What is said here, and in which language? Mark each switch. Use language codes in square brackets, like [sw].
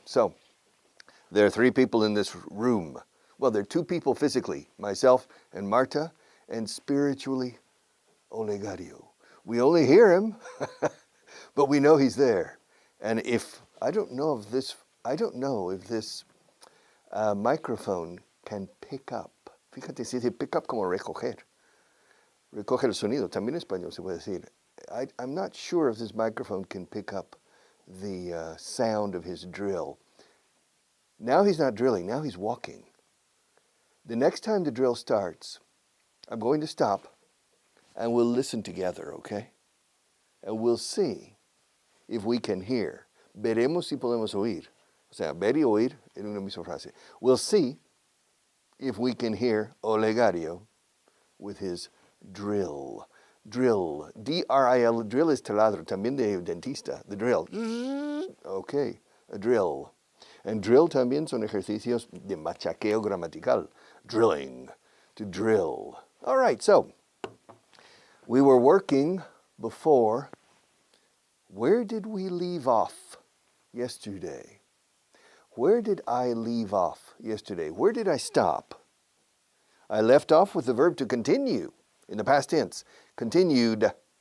[en] So there are three people in this room. Well, there are two people physically, myself and Marta, and spiritually, Olegario. We only hear him, but we know he's there. And if I don't know if this microphone can pick up. [es] Fíjate, si dice pick up como recoger. Recoge el sonido, también en español se puede decir. [en] I'm not sure if this microphone can pick up the sound of his drill. Now he's not drilling, now he's walking. The next time the drill starts, I'm going to stop and we'll listen together, okay? And we'll see if we can hear. [es] Veremos si podemos oír. O sea, ver y oír en una misma frase. [en] We'll see if we can hear Olegario with his drill. Drill. D-R-I-L. Drill is taladro. [es] También de dentista. [en] The drill. Okay. A drill. [es] And drill también son ejercicios de machaqueo gramatical. [en] Drilling. To drill. All right. So, we were working before. Where did we leave off yesterday? Where did I leave off yesterday? Where did I stop? I left off with the verb to continue. In the past tense, continued.